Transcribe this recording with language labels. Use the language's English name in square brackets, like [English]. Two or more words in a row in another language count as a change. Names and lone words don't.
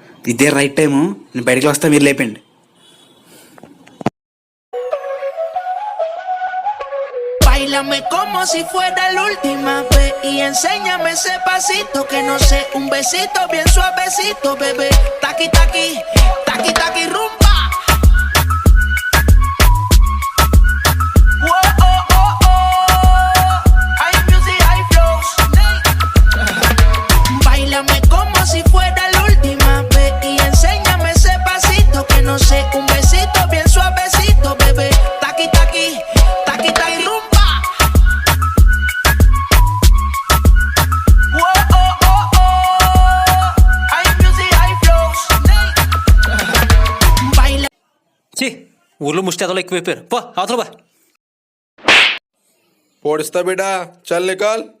[Telugu] ఇదే [English] right time, [Telugu] నేను బయటికి వస్తా, మీరు లేపండి. [Spanish] Báilame como si fuera la última vez y enséñame ese pasito que no sé, un besito bien suavecito, bebé. Taqui taqui, taqui taqui rumba. Whoa, oh, oh, oh. Hay music, hay flows. Báilame como si fuera la última vez y enséñame ese pasito que no sé, un besito bien suavecito, bebé. Taqui taqui, taqui taqui rumba. [Telugu] ఛీ, ఊర్లో ముష్టి అదలో ఎక్కువైపోయారు. పో అవతల బా. [Hindi] पोड़स्ता बेटा, चल निकाल.